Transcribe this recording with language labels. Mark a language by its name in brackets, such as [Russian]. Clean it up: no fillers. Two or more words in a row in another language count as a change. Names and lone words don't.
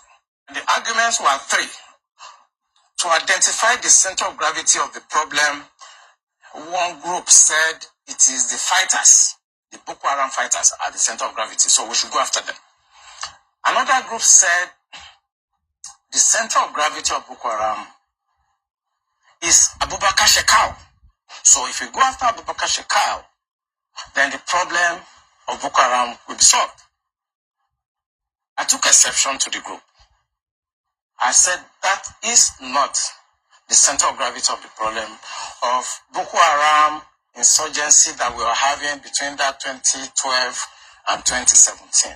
[English] The arguments were three. To identify the center of gravity of the problem, one group said it is the fighters, the Boko Haram fighters are the center of gravity, so we should go after them. Another group said the center of gravity of Boko Haram is Abubakar Shekau. So if we go after Abubakar Shekau, then the problem of Boko Haram will be solved. I took exception to the group. I said that is not the center of gravity of the problem of Boko Haram insurgency that we were having between that 2012 and 2017.